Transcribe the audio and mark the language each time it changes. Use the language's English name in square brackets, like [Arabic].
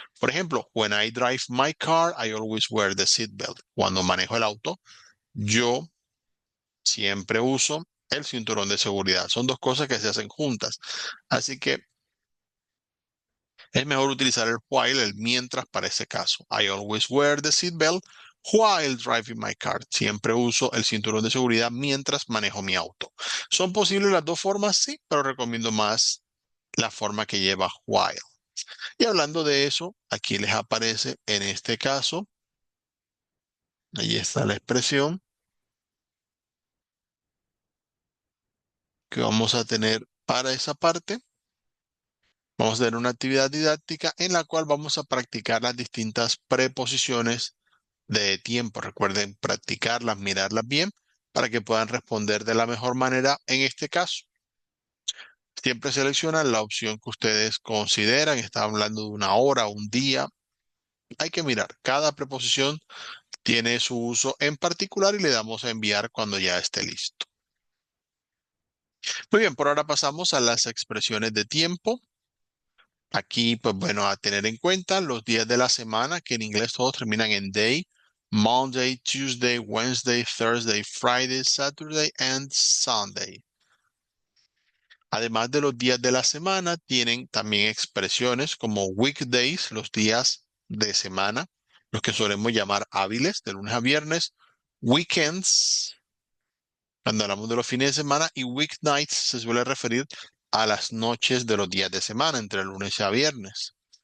[Spanish] Por ejemplo, [English] when I drive my car, I always wear the seatbelt. [Spanish] Cuando manejo el auto, yo siempre uso el cinturón de seguridad. Son dos cosas que se hacen juntas. Así que es mejor utilizar el while, el mientras para ese caso. [English] I always wear the seatbelt while driving my car. [Spanish] Siempre uso el cinturón de seguridad mientras manejo mi auto. ¿Son posibles las dos formas? Sí, pero recomiendo más la forma que lleva while. Y hablando de eso, aquí les aparece en este caso, ahí está la expresión que vamos a tener para esa parte. Vamos a tener una actividad didáctica en la cual vamos a practicar las distintas preposiciones de tiempo. Recuerden practicarlas, mirarlas bien para que puedan responder de la mejor manera en este caso. Siempre seleccionan la opción que ustedes consideran. Está hablando de una hora, un día. Hay que mirar. Cada preposición tiene su uso en particular y le damos a enviar cuando ya esté listo. Muy bien, por ahora pasamos a las expresiones de tiempo. Aquí, pues bueno, a tener en cuenta los días de la semana, que en inglés todos terminan en day. [English] Monday, Tuesday, Wednesday, Thursday, Friday, Saturday and Sunday. [Spanish] Además de los días de la semana, tienen también expresiones como weekdays, los días de semana, los que solemos llamar hábiles, de lunes a viernes, weekends, cuando hablamos de los fines de semana, y weeknights se suele referir a las noches de los días de semana, entre lunes a viernes.